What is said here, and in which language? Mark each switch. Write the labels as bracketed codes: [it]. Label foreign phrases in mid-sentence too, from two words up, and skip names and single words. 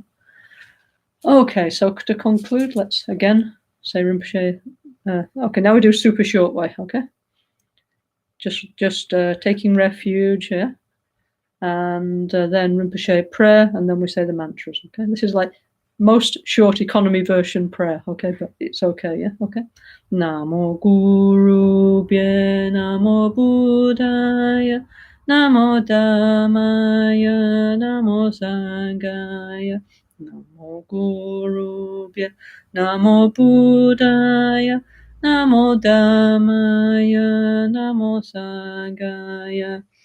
[en] Okay, so to conclude, let's again say Rinpoche. Okay, now we do super short way, okay? Just taking refuge, yeah? And then Rinpoche prayer, and then we say the mantras, okay? This is like most short economy version prayer, okay? But it's okay, yeah? [pi] Okay? Namo Guru Bhye, Namo Buddhaya, Namo Dhammaya, Namo Sanghaya, Namo Guru Bhye, Namo Buddhaya, Namo Dhammaya, Namo Sanghaya,